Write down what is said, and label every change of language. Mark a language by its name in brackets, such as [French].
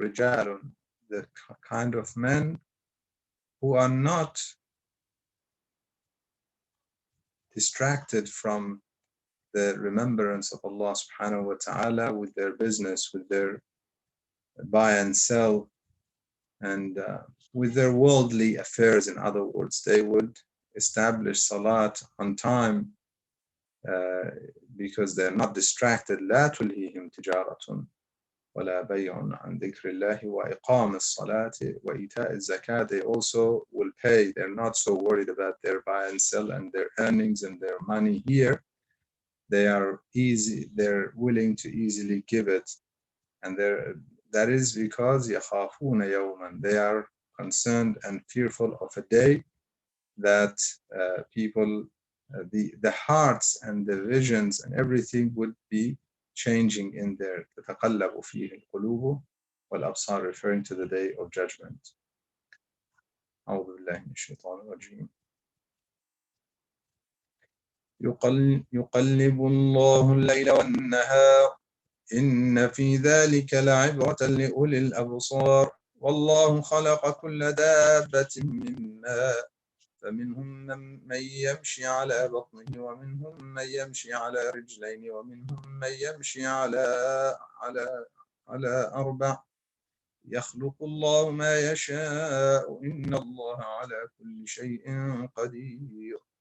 [English] Rijalun, the kind of men who are not distracted from the remembrance of Allah subhanahu wa ta'ala with their business, with their buy and sell, and with their worldly affairs. In other words, they would establish salat on time because they're not distracted. [Arabic] لا تلهيهم تجارة ولا بيع عن ذكر الله وإقام الصلاة وإيتاء الزكاة. [English] They also will pay. They're not so worried about their buy and sell and their earnings and their money here. They are easy. They're willing to easily give it, and that is because [Arabic] يخافون يوما. [English] They are concerned and fearful of a day that people, the hearts and the visions and everything would be changing in there. [Arabic] تتقلب فيه القلوب والأبصار, [English] referring to the day of judgment. [Arabic] أعوذ بالله من الشيطان الرجيم. يقلب الله الليل والنهار إن في ذلك لعبرة لأولي الأبصار والله خلق كل دابة من ماء فمنهم من يمشي على بطنه ومنهم من يمشي على رجلين ومنهم من يمشي على أربع يخلق الله ما يشاء إن الله على كل شيء قدير